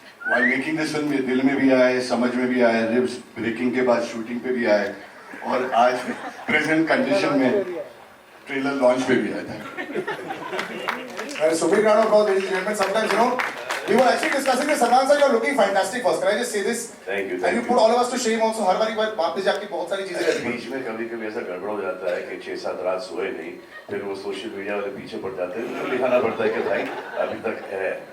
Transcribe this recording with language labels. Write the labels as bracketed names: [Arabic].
[English] While making this film [Hindi] ये दिल में भी आए, समझ में भी आए, रिब्स ब्रेकिंग के बाद शूटिंग पे भी आए और आज प्रेजेंट कंडीशन में ट्रेलर लॉन्च पे भी आया था. [English] So big round of applause, ladies and gentlemen. Sometimes, you know, we were actually discussing this. Salman sir, you are looking fantastic first. Can I just say this? Thank you. And you put all of us to shame also. [Hindi] हर बारी वहाँ पे जाके बहुत सारी चीजें रहती हैं. बीच में कभी कभी ऐसा गड़बड़ हो जाता है कि 6-7 रात सोए नहीं, फिर वो सोशल मीडिया वाले पीछे पड़ जाते हैं, तो दिखाना पड़ता है कि भाई अभी तक है.